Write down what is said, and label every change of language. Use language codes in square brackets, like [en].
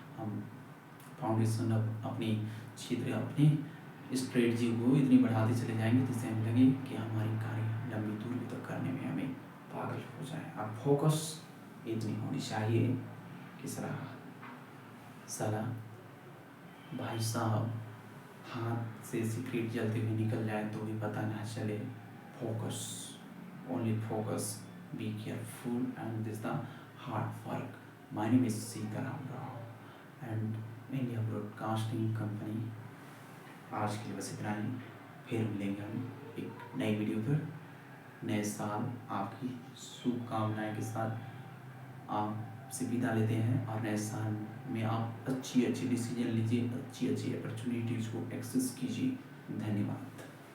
[hi] हम फाउंडेशन अपनी क्षेत्र अपनी स्ट्रेटजी को इतनी बढ़ाते चले जाएंगे जिससे हमें लगे कि हमारी कार्य लंबी दूरी तक करने में हमें पागल हो जाए। और फोकस इतनी होनी चाहिए कि साला भाई साहब हाथ से सिगरेट जलते हुए निकल जाए तो भी पता ना चले। Focus [en] only focus, be careful, and this is the hard work. My name is Sitaram Rao and India Broadcasting Company. [hi] आज के लिए बस इतना ही, फिर मिलेंगे हम एक नई वीडियो पर। नए साल आपकी शुभकामनाएं के साथ आपसे विदा लेते हैं, और नए साल में आप अच्छी अच्छी डिसीजन लीजिए, अच्छी अच्छी अपॉर्चुनिटीज़ को एक्सेस कीजिए। धन्यवाद।